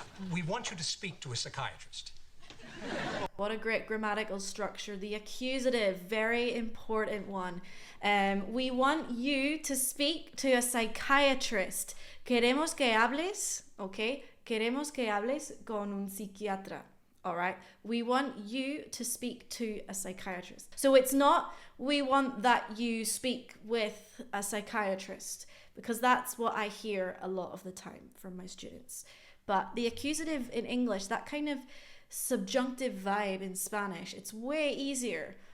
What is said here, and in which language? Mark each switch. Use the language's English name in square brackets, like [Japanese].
[English] We want you to speak to a psychiatrist. What a great grammatical structure. The accusative, very important one. We want you to speak to a psychiatrist. [Spanish] Queremos que hables, okay? Queremos que hables con un psiquiatra. [English] All right. We want you to speak to a psychiatrist. So it's not we want that you speak with a psychiatrist, because that's what I hear a lot of the time from my students. But the accusative in English, that kind of subjunctive vibe in Spanish, it's way easier.